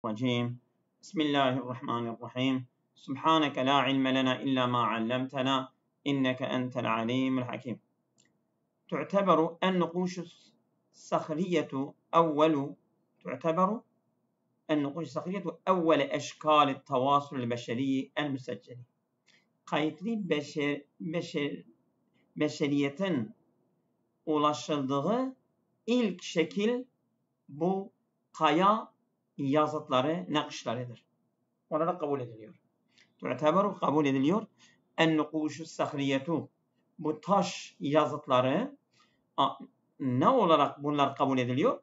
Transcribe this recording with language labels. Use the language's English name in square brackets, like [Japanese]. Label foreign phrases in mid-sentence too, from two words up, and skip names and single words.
[Arabic] الرجيم بسم الله الرحمن الرحيم سبحانك لا علم لنا إلا ما علمتنا إنك أنت العليم الحكيم. تعتبر النقوش الصخرية أول أشكال التواصل البشري المسجل. [Turkish] Kayıtlı beşeriyetin ulaşıldığı ilk şekil bu kaya yazıtları, nakışlarıdır. Olarak kabul ediliyor. Tu'teberu kabul ediliyor. [Arabic] النقوش الصخرية, [Turkish] bu taş yazıtları ne olarak bunlar kabul ediliyor?